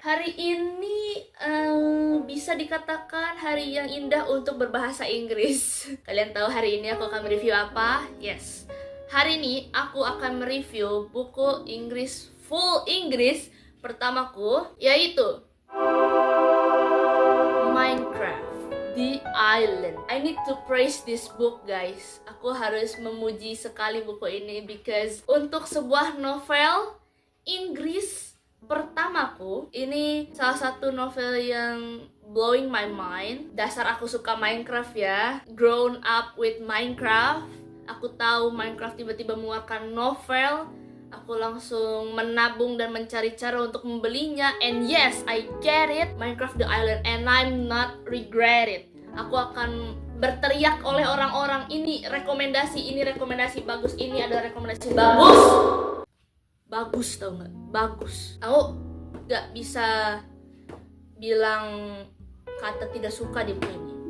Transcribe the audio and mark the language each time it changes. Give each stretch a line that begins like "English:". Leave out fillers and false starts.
Indonesian: Hari ini bisa dikatakan hari yang indah untuk berbahasa Inggris. Kalian tahu hari ini aku akan mereview apa? Yes. Hari ini aku akan mereview buku Inggris full Inggris pertamaku, yaitu Minecraft The Island.
English: I need to praise this book, guys.
Indonesian: Aku harus memuji sekali buku ini
English: because
Indonesian: untuk sebuah novel Inggris pertamaku, ini salah satu novel yang
English: blowing my mind.
Indonesian: Dasar aku suka Minecraft ya.
English: Grown up with Minecraft.
Indonesian: Aku tahu Minecraft tiba-tiba mengeluarkan novel. Aku langsung menabung dan mencari cara untuk membelinya.
English: And yes, I get it, Minecraft The Island, and I'm not regret it.
Indonesian: Aku akan berteriak oleh orang-orang, ini rekomendasi bagus, ini adalah rekomendasi bagus. Bagus, tau gak? Bagus. Aku gak bisa bilang kata tidak suka di buku ini.